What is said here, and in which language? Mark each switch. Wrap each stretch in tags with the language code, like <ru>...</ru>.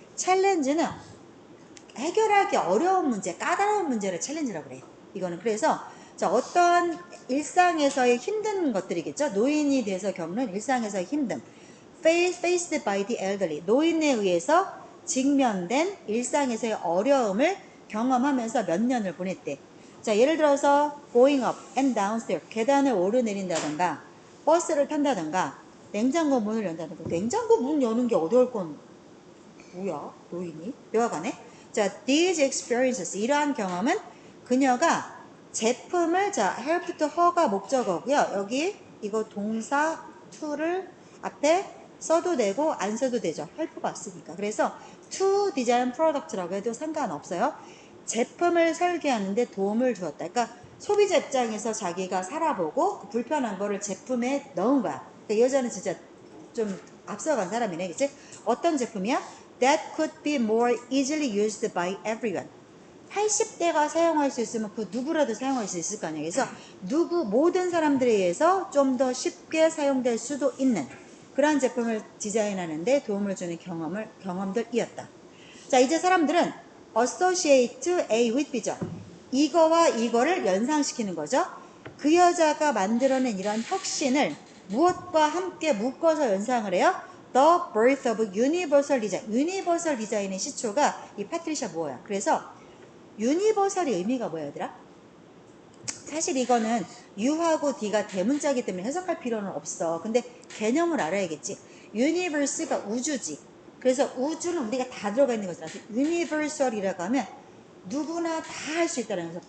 <ko>챌린지는 해결하기 어려운 문제, 까다로운 문제를 챌린지라고 그래. 이거는 그래서 자, 어떤 일상에서의 힘든 것들이겠죠. 노인이 돼서 겪는 일상에서의 힘듦.</ko> <en>Faced by the elderly.</en> <ko>노인에 의해서 직면된 일상에서의 어려움을 경험하면서 몇 년을 보냈대. 자, 예를 들어서</ko> <en>going up and downstairs.</en> <ko>계단을 오르내린다던가 버스를 탄다던가 냉장고 문을 연다던가. 냉장고 문 여는 게 어려울 건 뭐야? 노인이? 여하간에. 자,</ko> <en>these experiences.</en> <ko>이러한 경험은 그녀가 제품을, 자,</ko> <en>help to her</en> <ko>가 목적어고요. 여기 이거 동사 to를 앞에 써도 되고 안 써도 되죠. help가 왔으니까. 그래서</ko> <en>to design product</en> <ko>라고 해도 상관없어요. 제품을 설계하는데 도움을 주었다. 그러니까 소비자 입장에서 자기가 살아보고 그 불편한 거를 제품에 넣은 거야. 그러니까 이 여자는 진짜 좀 앞서간 사람이네. 그치? 어떤 제품이야?</ko> <en>That could be more easily used by everyone.</en> <ko>80대가 사용할 수 있으면 그 누구라도 사용할 수 있을 거 아니에요. 그래서 모든 사람들에 의해서 좀 더 쉽게 사용될 수도 있는 그러한 제품을 디자인하는데 도움을 주는 경험들이었다. 자, 이제 사람들은</ko> <en>associate A with B</en> <ko>죠. 이거와 이거를 연상시키는 거죠. 그 여자가 만들어낸 이런 혁신을 무엇과 함께 묶어서 연상을 해요?</ko> <en>The birth of universal design.</en> <ko>유니버설 디자인의 시초가 이 파트리샤 무어야. 그래서 유니버설의 의미가 뭐야, 얘들아? 사실 이거는 U하고 D가 대문자이기 때문에 해석할 필요는 없어. 근데 개념을 알아야겠지. 유니버스가 우주지. 그래서 우주는 우리가 다 들어가 있는 거잖아. 유니버설이라고 하면 누구나 다 할 수 있다는 거죠.</ko>